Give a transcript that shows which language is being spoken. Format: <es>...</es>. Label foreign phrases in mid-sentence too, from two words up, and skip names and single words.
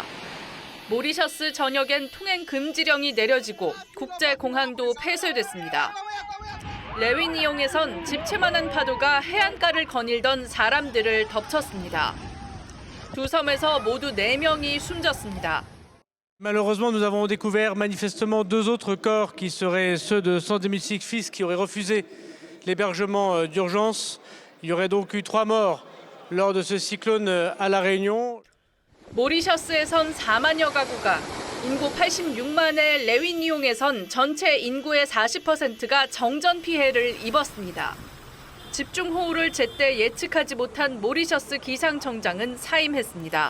<ko>모리셔스 전역엔 통행 금지령이 내려지고 국제공항도 폐쇄됐습니다. 레위니옹에선 집채만한 파도가 해안가를 거닐던 사람들을 덮쳤습니다. 두 섬에서 모두 4명이 숨졌습니다.</ko> <fr>Malheureusement, nous avons découvert manifestement 2 autres corps qui seraient ceux de 110 fils qui auraient refusé l'hébergement d'urgence. Il y aurait donc eu 3 morts lors de ce cyclone à La Réunion.</fr> <ko>모리셔스에선 4만여 가구가, 인구 86만의 레위니옹에선 전체 인구의 40%가 정전 피해를 입었습니다. 집중호우를 제때 예측하지 못한 모리셔스 기상청장은 사임했습니다.</ko>